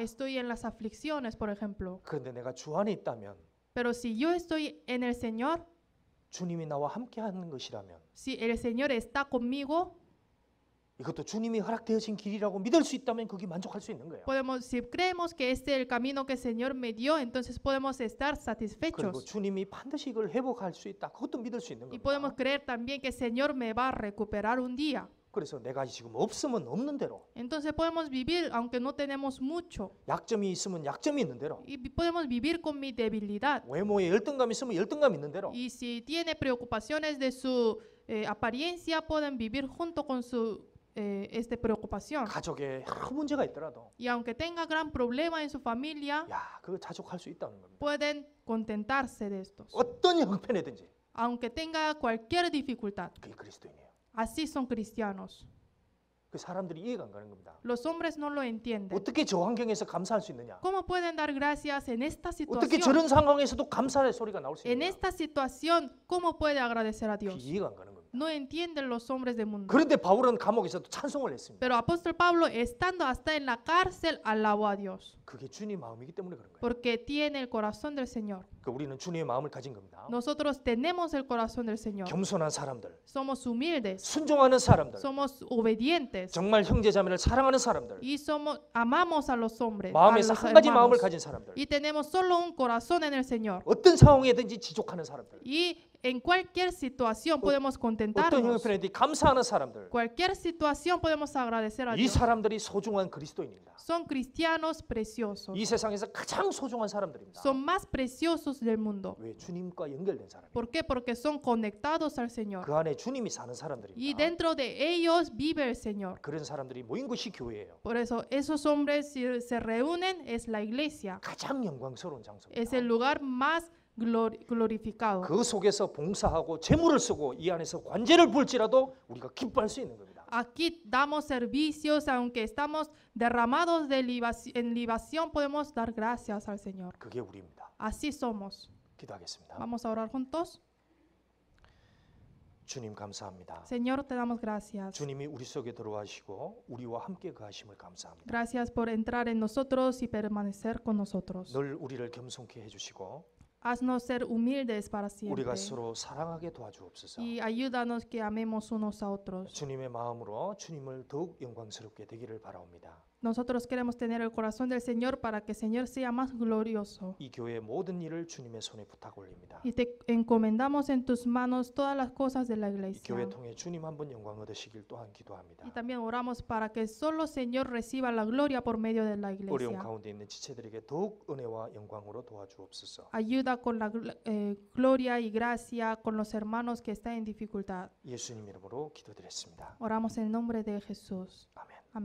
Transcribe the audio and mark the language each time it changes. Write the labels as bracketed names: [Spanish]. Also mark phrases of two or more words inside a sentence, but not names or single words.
[Spanish] Estoy en las aflicciones, por ejemplo. [Korean] 그런데 내가 주 안에 있다면, [Spanish] Pero si yo estoy en el Señor, [Korean] 주님이 나와 함께 하는 것이라면, [Spanish] si el Señor está conmigo, [Korean] 이것도 주님이 허락되어진 길이라고 믿을 수 있다면 거기 만족할 수 있는 거예요. [Spanish] si creemos que este es el camino que el Señor me dio, entonces podemos estar [Korean] 그리고 satisfechos. 주님이 반드시 이걸 회복할 수 있다. 그것도 믿을 수 있는 [Spanish] Y podemos [Korean] 겁니다. [Spanish] creer también que el Señor me va a recuperar un día. [Korean] 그래서 내가 지금 없으면 없는 대로, [Spanish] Entonces podemos vivir aunque no tenemos mucho. [Korean] 약점이 있으면 약점이 있는 대로, [Spanish] Y podemos vivir con mi debilidad. [Korean] 외모에 열등감 있으면 열등감 있는 대로, [Spanish] Y si tiene preocupaciones de su apariencia, pueden vivir junto con su preocupación. [Korean] 가족에 여러 문제가 있더라도, [Spanish] Y aunque tenga gran problema en su familia, [Korean] 야, 그거 자족할 수 있다는 겁니다. [Spanish] pueden contentarse de estos. [Korean] 어떤 형편이든지 [Spanish] Aunque tenga cualquier dificultad. [Korean] 그게 그리스도인이에요. [Spanish] Así son cristianos. [Korean] 그 사람들이 이해가 안 가는 겁니다. [Spanish] Los hombres no lo entienden. [Korean] 어떻게 저 환경에서 감사할 수 있느냐? [Spanish] ¿Cómo pueden dar gracias en esta [Korean] 어떻게 situación? 저런 상황에서도 감사의 소리가 나올 수 En 있느냐? [Spanish] esta situación, ¿cómo puede agradecer a [Korean] 그게 Dios? 이해가 안 가는 겁니다. [Spanish] No entienden los hombres del mundo. [Korean] 그런데 바울은 감옥에서도 찬송을 했습니다. [Spanish] Pero apóstol Pablo, estando hasta en la cárcel, alabó a Dios. [Korean] 그게 주님 마음이기 때문에 그런 거예요. [Spanish] Porque tiene el corazón del Señor. [Korean] 그 우리는 주님의 마음을 가진 겁니다. [Spanish] Nosotros tenemos el corazón del Señor. [Korean] 겸손한 사람들, [Spanish] Somos humildes. [Korean] 순종하는 사람들, [Spanish] Somos obedientes. [Korean] 정말 형제자매를 사랑하는 사람들, [Spanish] Y amamos a los hombres. A [Korean] 마음에서 los 한 가지 마음을 hermanos. 가진 사람들, [Spanish] Y tenemos solo un corazón en el Señor. [Korean] 어떤 상황에든지 지족하는 사람들, [Spanish] Y en cualquier situación podemos [Korean] 어떤 contentarnos. 형편에든지 감사하는 사람들, [Spanish] Cualquier situación podemos agradecer a [Korean] 이 Dios. 사람들이 소중한 그리스도인입니다. [Spanish] Son cristianos preciosos. [Korean] 이 세상에서 가장 소중한 사람들입니다. [Spanish] Son más preciosos del mundo. [Korean] 왜? 주님과 연결된 사람이에요. [Spanish] ¿Por qué? Porque son conectados al Señor. [Korean] 그 안에 주님이 사는 Y 사람들입니다. [Spanish] dentro de ellos vive el Señor. [Korean] 그런 사람들이 모인 것이 교회예요. [Spanish] Por eso esos hombres si se reúnen es la iglesia. [Korean] 가장 영광스러운 [Spanish] Es el [Korean] 장소입니다. [Spanish] lugar más glorificado. [Korean] 그 속에서 봉사하고 재물을 쓰고 이 안에서 관제를 볼지라도 우리가 기뻐할 수 있는 겁니다. [Spanish] Aquí damos servicios, aunque estamos derramados en libación, podemos dar gracias al Señor. [Korean] 그게 우리입니다. [Spanish] Así somos. [Korean] 기도하겠습니다. [Spanish] Vamos a orar juntos. [Korean] 주님 감사합니다. [Spanish] Señor, te damos gracias. [Korean] 주님이 우리 속에 들어와시고 우리와 함께 거하심을 감사합니다. [Spanish] Gracias por entrar en nosotros y permanecer con nosotros. [Korean] 늘 우리를 겸손케 해주시고 [Spanish] Haznos ser humildes para siempre. [Korean] 우리가 서로 사랑하게 도와주옵소서. [Spanish] Y ayúdanos que amemos unos a otros. [Korean] 주님의 마음으로 주님을 더욱 영광스럽게 되기를 바라옵니다. [Spanish] Nosotros queremos tener el corazón del Señor para que el Señor sea más glorioso. [Korean] 이 교회의 모든 일을 주님의 손에 부탁 올립니다. [Spanish] Y te encomendamos en tus manos todas las cosas de la [Korean] 이 iglesia. 교회 통해 주님 한 번 영광 얻으시길 또한 기도합니다. [Spanish] Y también oramos para que solo el Señor reciba la gloria por medio de la [Korean] 어려운 iglesia. 가운데 있는 지체들에게 더욱 은혜와 영광으로 도와주옵소서. [Spanish] Ayuda con la gloria y gracia con los hermanos que están en dificultad. [Korean] 예수님 이름으로 기도드렸습니다. [Spanish] Oramos en el nombre de Jesús. [Korean] 아멘.